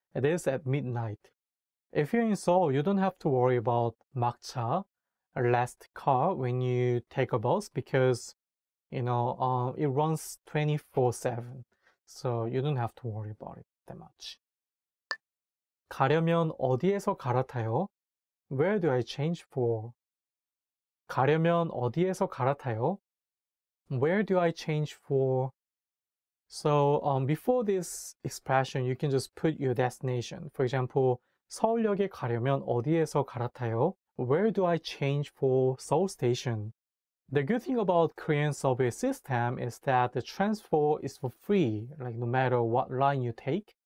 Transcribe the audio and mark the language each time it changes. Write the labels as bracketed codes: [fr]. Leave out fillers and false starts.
[en] It is at midnight. If you're in Seoul, you don't have to worry about 막차, last car, when you take a bus because, you know, it runs 24/7. So you don't have to worry about it that much. [ko] 가려면 어디에서 갈아타요? [en] Where do I change for? [ko] 가려면 어디에서 갈아타요? [en] Where do I change for? So before this expression, you can just put your destination. For example, [ko] 서울역에 가려면 어디에서 갈아타요? [en] Where do I change for Seoul Station? The good thing about Korean subway system is that the transfer is for free, like no matter what line you take.